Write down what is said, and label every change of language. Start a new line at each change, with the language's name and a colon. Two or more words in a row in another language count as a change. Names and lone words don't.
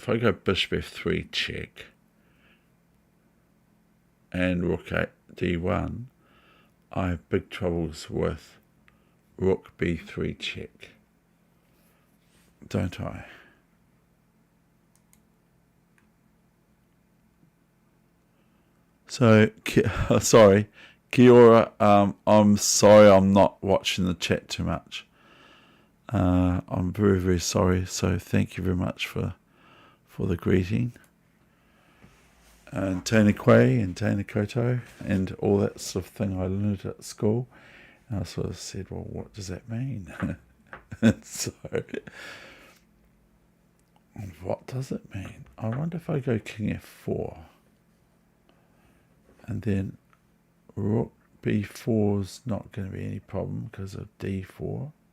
English: If I go bishop F3 check and rook D1, I have big troubles with rook B3 check, don't I? So, sorry,
Māori: kia ora.
English: I'm sorry I'm not watching the chat too much. I'm very, very sorry. So thank you very much for the greeting. And
Māori: Tēnā koe
English: and
Māori: Tēnā koutou
English: and all that sort of thing I learned at school. And I sort of said, well, what does that mean? So, what does it mean? I wonder if I go king F4 and then rook B4 is not going to be any problem because of D4.